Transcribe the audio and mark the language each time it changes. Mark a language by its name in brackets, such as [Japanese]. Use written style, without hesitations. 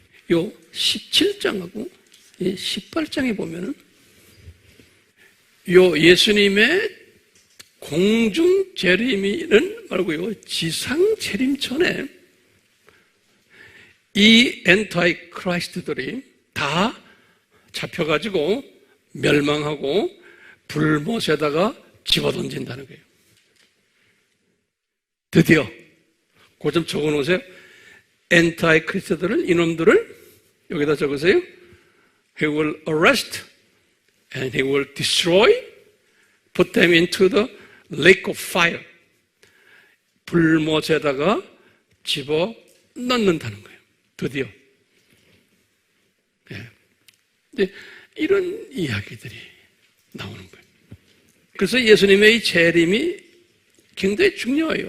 [Korean] 요 17장하고 18장에 보면은 요 예수님의 공중 재림이는 말고요, 지상 재림 전에 이 엔타이 크라이스트들이 다 잡혀가지고 멸망하고 불못에다가 집어던진다는 거예요. 드디어 그 좀 적어놓으세요. 엔타이 크리스트들은, 이놈들을 여기다 적으세요. [English] He will arrest and he will destroy, put them into the lake of fire. [Korean] 불못에다가 집어 넣는다는 거예요. 드디어. 예. 이제 이런 이야기들이 나오는 거예요. 그래서 예수님의 이 재림이 굉장히 중요해요.